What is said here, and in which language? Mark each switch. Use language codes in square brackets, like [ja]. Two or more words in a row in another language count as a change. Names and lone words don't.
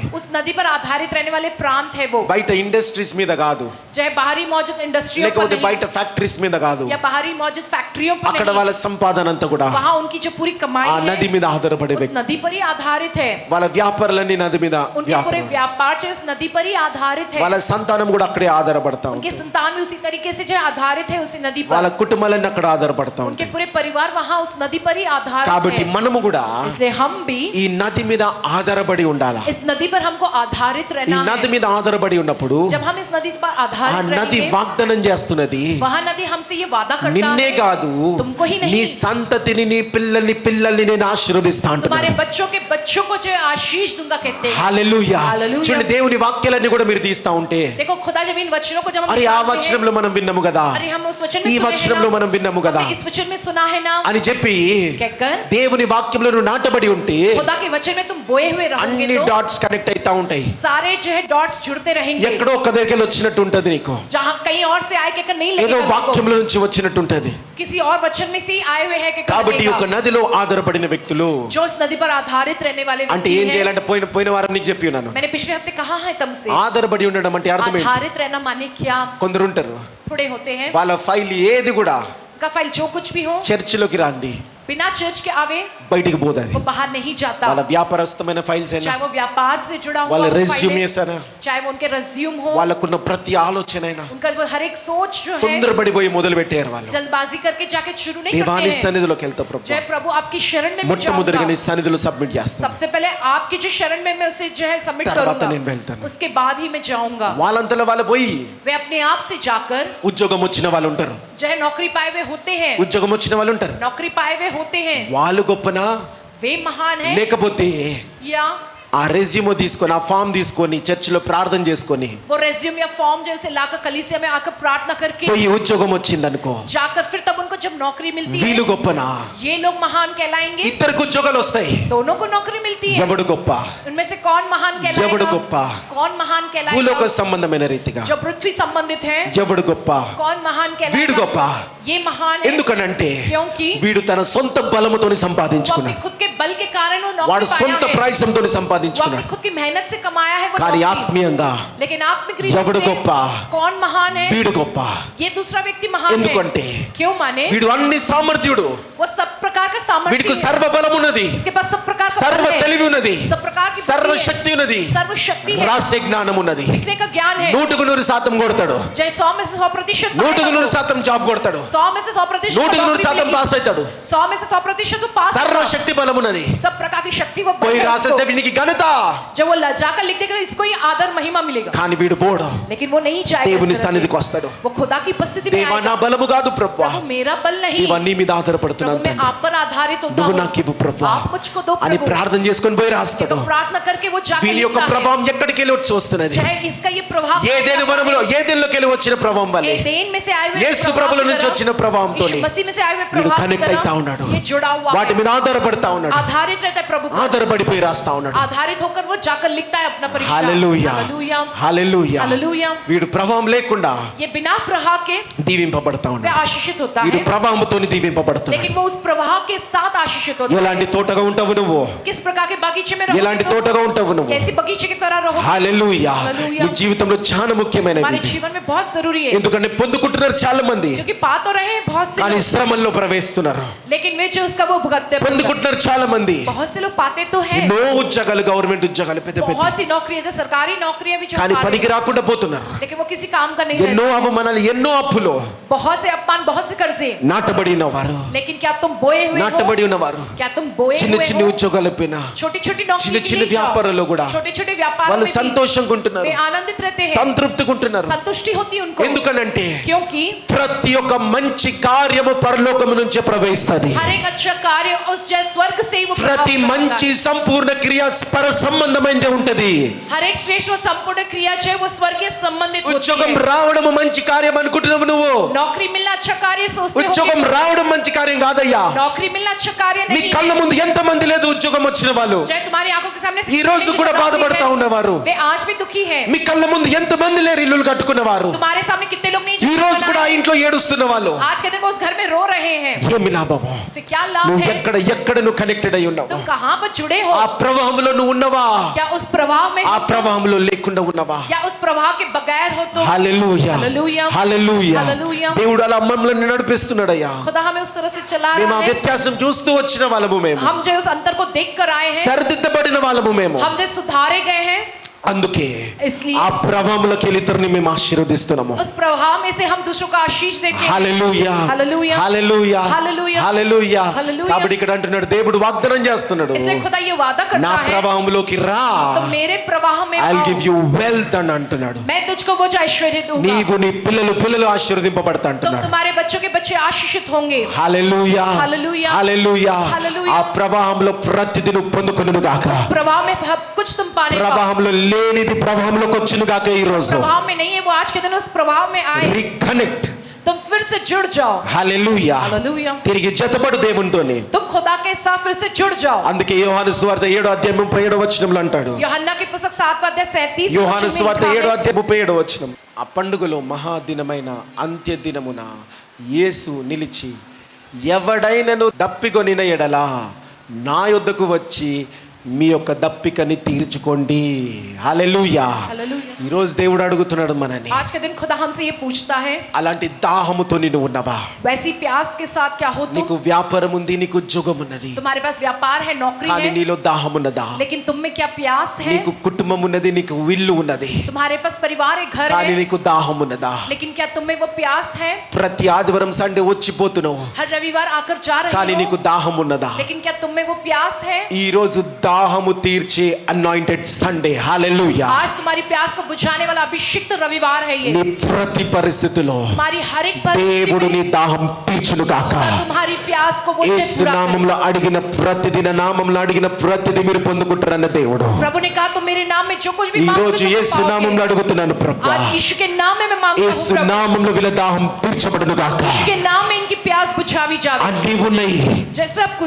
[hi] उस नदी पर आधारित रहने वाले प्रांत है वो. [te] బయట ఇండస్ట్రీస్ మీద కాదు, [hi] चाहे बाहरी मौजूद इंडस्ट्रियों पर [te] లేకపోతే [hi] नहीं, [te] బయట ఫ్యాక్టరీస్ మీద కాదు, [hi] या बाहरी मौजूद फैक्ट्रियों पर [te] అక్కడ [hi] नहीं, [te] వాళ్ళ సంపాదన అంతా కూడా [hi] वहाँ उनकी जो पूरी कमाई [te] ఆ నది [hi] है [te] మీద ఆధారపడే [hi] उस [te] వ్యక్తి. [hi] नदी पर ही आधारित है. [te] వాళ్ళ వ్యాపారాలన్నీ నది మీద [hi] उनके पूरे व्यापार जो इस नदी पर ही आधारित है. [te] వాళ్ళ సంతానం కూడా అక్కడే ఆధారపడతా [hi] उनके [te] ఉంటుంది. [hi] संतान भी उसी तरीके से जो आधारित है उसी नदी [te] వాళ్ళ [hi] पर. [te] కుటుంబాలన్నీ అక్కడ ఆధారపడతా [hi] उनके [te] ఉంటాయి. [hi] पूरे परिवार वहाँ उस नदी पर ही आधारित [te] కాబట్టి [hi] है. [te] మనము కూడా [hi] इसलिए हम भी [te] ఈ నది మీద ఆధారపడి ఉండాలా. [hi] इस नदी पर हमको आधारित [te] ఈ [hi] रहना [te] నది [hi] है. [te] మీద ఆధారపడి ఉన్నప్పుడు [hi] जब हम इस नदी पर [te] ఆ [hi] आधारित [te] నది [hi] रहेंगे, [te] వాగ్దానం చేస్తున్నది, [hi] वहाँ नदी हमसे ये वादा करता [te] నిన్నే [hi] है [te] కాదు [hi] तुमको ही नहीं, [te] నీ సంతతిని నీ పిల్లల్ని నేను ఆశీర్వదిస్తా [hi] तुम्हारे [te] అంటున్నాను. [hi] बच्चों के बच्चों को जो आशीष दूंगा कहते हैं. [te] హల్లెలూయా. హల్లెలూయా. చూడండి దేవుని వాక్యాలన్నీ కూడా మీరు తీస్తా ఉంటే, [hi] देखो खुदा जब इन वचनों को जब हम [te] అరే ఆ [hi] निकालते हैं, [te] వచనంలో మనం విన్నాము కదా, [hi] अरे हम उस वचन [te] ఈ [hi] में सुने [te] వచనంలో [hi] हैं ना, [te] మనం విన్నాము కదా [hi] हमने इस वचन में सुना है ना [te] అని చెప్పి [hi] कहकर [te] దేవుని వాక్యంలో నువ్వు నాటబడి ఉంటే [hi] खुदा के वचन में तुम बोए हुए रहोगे [te] అన్ని [hi] तो [en] dots connect [te] అవుతా ఉంటాయి. [hi] सारे जो है डॉट्स जुड़ते रहेंगे. [te] ఎక్కడో ఒక దగ్గరికి వచ్చినట్టు ఉంటది నీకు, [hi] जहाँ कहीं और से आए कहकर नहीं [te] ఏదో [hi] लगेगा तुमको, [te] వాక్యంలో నుంచి వచ్చినట్టు ఉంటది. [hi] किसी और वचन में से ही आए हुए हैं कहकर [te] కాబట్టి [hi] लगेगा. [te] ఒక నదిలో ఆధారపడిన వ్యక్తులు [hi] जो इस नदी पर आधारित रहने वाले [te] అంటే [hi] व्यक्ति [te] ఏం [hi] हैं, [te] చేయాలంటే పోయిన వారం నీకు చెప్పి ఉన్నాను, [hi] मैंने पिछले हफ्ते कहा है तुमसे [te] ఆధారపడి ఉండడం అంటే అర్థం ఏంటి? [hi] आधारित रहना माने क्या. [te] కొందరు ఉంటారు [hi] थोड़े होते हैं [te] వాళ్ళ ఫైల్ ఏది కూడా [hi] का फाइल जो कुछ भी हो [te] చర్చిలోకి రాంది, [hi] बिना चर्च के आवे [te] బయటికి పోతుంది. [hi] वो बाहर नहीं जाता. [te] వాళ్ళ వ్యాపారస్థమైన ఫైల్స్ అయినా, [hi] चाहे वो व्यापार से जुड़ा हुआ [te] వాళ్ళ [hi] हो फाइलें, [te] రెజ్యూమేస్ అయినా, [hi] चाहे वो उनके रेज्यूम हो, [te] వాళ్ళకున్న ప్రతి ఆలోచన అయినా [hi] उनका वो हर एक सोच जो है [te] తొందరపడిపోయి మొదలు పెట్టారు వాళ్ళు. [hi] जल्दबाजी करके जाके शुरू नहीं [te] దేవాని [hi] करते हैं. [te] సన్నిధిలోకి వెళ్తా ప్రభు, [hi] जय प्रभु आपकी शरण में मैं [te] మొట్టమొదటిగా నీ [hi] जाऊंगा. [te] సన్నిధిలో సబ్మిట్ చేస్తాను. [hi] सबसे पहले आपकी जो शरण में मैं उसे जो है सबमिट [te] తర్వాత నేను [hi] करूंगा. [te] వెళ్తాను. [hi] उसके बाद ही मैं जाऊंगा. [te] వాళ్ళంతలో వాళ్ళు పోయి [hi] वे अपने आप से जाकर [te] ఉద్యోగం వచ్చిన వాళ్ళు ఉంటారు, [hi] जो है नौकरी पाए हुए होते हैं. [te] ఉద్యోగం వచ్చిన వాళ్ళు ఉంటారు. [hi] नौकरी पाए हुए होते हैं. [te] వాళ్ళు గొప్పనా [hi] वे महान हैं [te] లేకపోతే [hi] या [te] ఆ రెజ్యూమ్ తీసుకొని ఆ ఫామ్ తీసుకొని చర్చిలో ప్రార్థన చేసుకొని [hi] वो रेज्यूम या फॉर्म जो उसे लाकर कलीसिया में आकर प्रार्थना करके [te] పోయి ఉద్యోగం వచ్చిందనుకో, [hi] जाकर फिर तब उनको जब नौकरी मिलती [te] వీళ్ళు [hi] है [te] గొప్పనా? [hi] ये लोग महान कहलाएंगे. [te] ఇద్దరికి ఉద్యోగాలు వస్తాయి. [hi] दोनों को नौकरी मिलती है. [te] ఎవడు గొప్ప? [hi] उनमें से कौन महान [te] ఎవడు [hi] कहलाएगा? [te] గొప్ప? [hi] कौन महान [te] భూలోక [hi] कहलाएगा? [te] సంబంధమైన రీతిగా [hi] जो पृथ्वी संबंधित है [te] ఎవడు గొప్ప? [hi] कौन महान [te] వీడు [hi] कहलाएगा? [te] గొప్ప. [hi] ये महान है [te] ఎందుకనంటే [hi] क्योंकि [te] వీడు తన సొంత బలముతో [hi] वो अपने [te] సంపాదించుకున్నాడు, [hi] खुद के बल के कारण वो [te] వాడు [hi] नौकरी [te] సొంత [hi] पाया है. [te] ప్రయత్నంతో [hi] वो अपनी [te] సంపాదించుకున్నాడు. [hi] खुद की मेहनत से कमाया है वो [te] కానీ [hi] नौकरी. [te] ఆత్మీయంగా [hi] लेकिन आत्मिक रीति [te] ఎవడు [hi] से [te] గొప్ప? [hi] कौन महान है? [te] వీడు గొప్ప. [hi] ये दूसरा व्यक्ति महान [te] ఎందుకంటే [hi] है. क्यों माने? [te] వీడు అన్ని సామర్థ్యుడు, [hi] वो सब प्रकार का सामर्थ्य [te] వీడికి [hi] है. [te] సర్వ బలం ఉన్నది, [hi] इसके पास सब प्रकार का [te] సర్వ [hi] बल है. [te] తెలివి ఉన్నది, [hi] सब प्रकार की [te] సర్వ [hi] बुद्धि है. [te] శక్తి ఉన్నది, [hi] सर्व शक्ति है. [te] రహస్య జ్ఞానం ఉన్నది. [hi] लिखने का ज्ञान है. [te] 100% కొడతాడు, [hi] जय 100 में से 100% [te] 100% జాబ్ కొడతాడు, [hi] 100 में से 100% [te] 100% పాస్ అవుతాడు. [hi] 100 में से 100% तो पास [te] సర్వ [hi] होगा. [te] శక్తి బలం ఉన్నది. [hi] सब प्रकार की शक्ति वो [te] పోయి [hi] बल है [te] రాసేస్తే [hi] उसको. [te] వీనికి ఘనత, [hi] जब वो जाकर लिख देगा इसको ये आदर महिमा मिलेगा. [te] కానీ వీడు పోడు, [hi] लेकिन वो नहीं जाएगा [te] దేవుని [hi] इस तरह [te] సన్నిధికి [hi] से. [te] వస్తాడు. [hi] वो खुदा की उपस्थिति में [te] దేవా నా [hi] आएगा. [te] బలము కాదు ప్రభువా, [hi] प्रभु मेरा बल नहीं, [te] దేవా నీ మీద [hi] प्रभु [te] ఆధారపడుతున్నాను [hi] मैं [te] తండ్రి, [hi] आप पर आधारित होता [te] నువ్వు [hi] हूँ. [te] నాకు ఇవ్వు ప్రభువా [hi] आप मुझको दो [te] అని [hi] प्रभु. [te] ప్రార్థన చేసుకొని పోయి [hi] तो [te] రాస్తాడు. [hi] प्रार्थना करके वो जाकर [te] వీని యొక్క [hi] लिखता है. [te] ప్రభావం ఎక్కడికి వెళ్ళి వచ్చి వస్తున్నది? [hi] चाहे इसका ये प्रभाव [te] ఏదేను వనములో ఏదేనులోకి వెళ్ళి వచ్చిన ప్రభావం వల్లే, [hi] एदेन में से आए हुए [te] యేసు [hi] प्रभाव [te] ప్రభుల [hi] की [te] నుంచి [hi] तरह, [te] వచ్చిన ప్రభావంతో [hi] यीशु मसीह में से आए हुए [te] వీడు [hi] प्रभाव की [te] కనెక్ట్ అవుతా [hi] तरह [te] ఉన్నాడు, [hi] ये जुड़ा हुआ [te] వాటి [hi] है. [te] మీద ఆధారపడతా ఉన్నాడు, [hi] आधारित रहता है प्रभु पर. [te] ఆధారపడిపోయి రాస్తా ఉన్నాడు. [hi] आधारित होकर वो जाकर लिखता है अपना परीक्षा. [te] హల్లెలూయా, [hi] हालेलुया [te] హల్లెలూయా. [hi] हालेलुया. [te] వీడు ప్రభావం లేకుండా [hi] ये बिना प्रभाव के [te] దీవింపబడతా [hi] वह [te] ఉన్నాడు, [hi] आशीषित होता [te] వీడు [hi] है, [te] ప్రభావంతో దీవింపబడుతున్నాడు. [hi] लेकिन वो वो उस प्रवाह के साथ आशीषित होता है। [te] ఎలాంటి తోటగా ఉంటావు నువ్వు, [hi] किस प्रकार के बगीचे में रहोगे [te] ఎలాంటి [hi] तुम? [te] తోటగా ఉంటావు నువ్వు. [hi] कैसी बगीचे की तरह रहोगे? [te] హల్లెలూయా. హల్లెలూయా. నీ జీవితంలో చాలా ముఖ్యమైనది [hi] हमारे [te] ఇది. [hi] जीवन में बहुत जरूरी है, [te] ఎందుకంటే పొందుకుంటున్నారు చాలా మంది, [hi] क्योंकि पा तो रहे हैं बहुत से [te] కానీ [hi] लोग, [te] శ్రమల్లో ప్రవేశిస్తున్నారు. [hi] लेकिन वे जो उसका वो भुगतते हैं। [te] పొందుకుంటున్నారు చాలా మంది, [hi] बहुत से लोग पाते तो हैं, [te] ఎన్నో ఉద్యోగాలు, గవర్నమెంట్ ఉద్యోగాలు పెద్ద పెద్ద, [hi] बहुत सी नौकरियां, जैसे सरकारी नौकरियां भी जो [te] కానీ [hi] पा रहे [te] పనికి [hi] हैं, [te] రాకుండా పోతున్నారు. [hi] लेकिन वो किसी काम का नहीं [te] ఎన్నో [hi] रहते। [te] అవమానాలు, ఎన్నో అప్పులు. [hi] बहुत से अपमान, बहुत से कर्जे, [te] నాటబడి ఉన్నవారు, [hi] लेकिन क्या तुम बोए हुए हो? [te] నాటబడి ఉన్నవారు, [hi] क्या तुम बोए [te] చిన్న [hi] हुए [te] చిన్న [hi] हो? [te] ఉద్యోగాలు పోయినా, [hi] छोटी छोटी [te] చిన్న [hi] नौकरी [te] చిన్న వ్యాపారాల్లో కూడా [hi] छोटे छोटे व्यापार [te] వాళ్ళు [hi] में भी [te] సంతోషంగా ఉంటున్నారు, [hi] वे आनंदित रहते हैं, [te] సంతృప్తిగా ఉంటున్నారు. [hi] संतुष्टि होती है उनको। [te] ఎందుకనంటే [hi] क्योंकि [te] ప్రతి ఒక్క మంచి కార్యము పరలోకము నుంచే ప్రవహిస్తది. [hi] हर एक अच्छा कार्य उस जय स्वर्ग से ही वो प्रभाव [te] ప్రతి [hi] करता [te] మంచి [hi] है। [te] సంపూర్ణ క్రియ పర సంబంధమైనదే ఉంటది. [hi] हर एक श्रेष्ठ व संपूर्ण क्रिया जो है वो स्वर्गीय संबंधित होती [te] ఉద్యోగం [hi] है। [te] రావడము మంచి కార్యం అనుకుంటున్నావు నువ్వు. [hi] नौकरी मिलना अच्छा कार्य सोचते [te] ఉద్యోగం [hi] हो, [te] రావడం మంచి కార్యం కాదయ్యా. [hi] नौकरी मिलना अच्छा कार्य [te] నీ [hi] नहीं [te] కళ్ళ [hi] है। [te] ముందు ఎంత మంది లేదు ఉద్యోగం వచ్చిన వాళ్ళు, [hi] चाहे तुम्हारी आंखों के सामने [te] ఈ రోజు కూడా బాధపడతా ఉన్నవారు. [hi] वे आज भी दुखी है। [te] మీ కళ్ళ ముందు ఎంత మంది లేరు ఇల్లులు కట్టుకున్నవారు, [hi] तुम्हारे सामने कितने लोग नहीं [te] ఈ [hi] जो [te] రోజు కూడా ఆ [hi] बना [te] ఇంట్లో ఏడుస్తున్న వాళ్ళు. [hi] है। आज के दिन वो उस घर में रो रहे हैं। [te] ఏమి లాభము? [hi] फिर क्या लाभ [te] నువ్వు [hi] है? [te] ఎక్కడ నువ్వు కనెక్టెడ్ అయి ఉన్నావు? [hi] तुम कहाँ पर जुड़े हो? [te] ఆ ప్రవాహంలో నువ్వు ఉన్నవా? [hi] क्या उस प्रवाह में [te] ఆ [hi] हो तुम? [te] ప్రవాహంలో లేకుండా ఉన్నవా? [hi] या उस प्रवाह के बगैर हो तुम? [te] హల్లెలూయా, హల్లెలూయా, హల్లెలూయా. హల్లెలూయా. దేవుడు అలా మమ్మల్ని నడిపిస్తున్నాడయ్యా. [hi] खुदा हमें उस तरह से चला [te] మేము [hi] रहा [te] ఆ [hi] है। [te] వ్యత్యాసం చూస్తూ వచ్చిన వాళ్ళము, మేము [hi] हम जो उस अंतर को देख कर आए हैं, [te] సరిదిద్దబడిన వాళ్ళము మేము. [hi] हम जो सुधारे गए हैं, [te] అందుకే [hi] इसलिए [te] ఆ ప్రవాహంలోకి వెళ్ళి ఇతరుని మేము ఆశీర్వదిస్తున్నాము. [hi] उस प्रवाह में से हम दूसरों को आशीष देते हैं। [te] హల్లెలూయా, హల్లెలూయా, హల్లెలూయా, హల్లెలూయా, హల్లెలూయా. హల్లెలూయా. కాబట్టి ఇక్కడ అంటున్నాడు, దేవుడు వాగ్దానం చేస్తున్నాడు, [hi] इसलिए खुदा ये वादा [te] నా [hi] करता है, [te] ప్రవాహంలోకి రా, [hi] तो मेरे प्रवाह में [en] I will [hi] आओ, [en] give you wealth [te] అని అంటున్నాడు. [hi] मैं तुझको वो जो ऐश्वर्य दूंगा, [te] నీవు నీ పిల్లలు ఆశీర్వదింపబడతా [hi] तुम [te] అంటున్నాడు. [hi] तुम्हारे बच्चों के बच्चे आशीषित होंगे। [te] హల్లెలూయా, హల్లెలూయా, హల్లెలూయా. హల్లెలూయా. ఆ ప్రవాహంలో ప్రతిది నువ్వు పొందుకొనును గాక. [hi] प्रवाह में कुछ तुम पाने पाओ। [te] ప్రవాహంలో లేనిది ప్రవాహంలోకి వచ్చును గాక. ఈ రోజు [hi] प्रभाव में नहीं है वो, आज के दिन उस प्रभाव में आए, [te] రీకనెక్ట్. [hi] तुम फिर से जुड़ जाओ। [te] హల్లెలూయా. [hi] हालेलुया, [te] తిరిగి జతపడు దేవునితోని. [hi] तुम खुदा के साथ फिर से जुड़ जाओ। [te] అందుకే యోహాను సువార్త 7:37 అంటాడు. [hi] यूहन्ना की पुस्तक 7:37 [te] యోహాను సువార్త 7:37 ఆ పండుగలో మహాదినమైన అంత్య దినమున యేసు నిలిచి, ఎవడైనను దప్పికొనిన ఎడల నా యొద్దకు వచ్చి మీ యొక్క దప్పికని తీర్చుకోండి. హల్లెలూయా. [hi] हालेलुया। [te] ఈ రోజు దేవుడు అడుగుతున్నాడు మనని, [hi] आज के दिन खुदा हमसे ये पूछता है, [te] అలాంటి దాహముతో నీవు ఉన్నవా? [hi] वैसी प्यास के साथ क्या हो [te] నీకు [hi] तुम? [te] వ్యాపారం ఉంది, నీకు ఉద్యోగం ఉన్నది, [hi] तुम्हारे पास व्यापार है, नौकरी [te] కానీ [hi] है, [te] నీలో దాహం ఉన్నదా? [hi] लेकिन तुम में क्या प्यास है? [te] నీకు కుటుంబం ఉన్నది, నీకు ఇల్లు ఉన్నది, [hi] तुम्हारे पास परिवार है, घर [te] కానీ [hi] है, [te] నీకు దాహం ఉన్నదా? [hi] लेकिन क्या तुम में वो प्यास है? [te] ప్రతి ఆదివారం సండే వచ్చిపోతున్నావు, [hi] हर रविवार आकर जा [te] కానీ [hi] रहे [te] నీకు [hi] हो, [te] దాహం ఉన్నదా? [hi] लेकिन क्या तुम में वो प्यास है? [te] ఈ రోజు దాహము తీర్చే [en] anointed Sunday. [te] హల్లెలూయా. [hi] आज तुम्हारी प्यास को बुझाने वाला अभिषिक्त रविवार है ये। [te] నీ ప్రతి పరిస్థితిలో [hi] तुम्हारी हर एक [te] దేవుడు [hi] परिस्थिति [te] నీ [hi] में [te] దాహం తీర్చును గాక. [hi] तुम्हारी प्यास को वो [te] యేసు [hi] पूरा करे। [te] నామములో అడిగిన ప్రతిదిన నామములో అడిగిన ప్రతిది మీరు పొందుకుంటారన్న దేవుడు. [hi] प्रभु ने कहा तुम मेरे नाम में जो कुछ भी [te] ఈ [hi] मांगोगे [te] రోజు [hi] तुम [te] యేసు [hi] पाओगे। [te] నామములో అడుగుతున్నాను ప్రభువా, [hi] आज यीशु के नाम में मैं मांगता हूँ [te] యేసు [hi] प्रभु, [te] నామములో వీళ్ళ దాహం తీర్చబడును గాక. [hi] यीशु के नाम में इनकी प्यास बुझावी जावे। [te] అన్ని ఉన్నాయి [hi] जैसे सब कुछ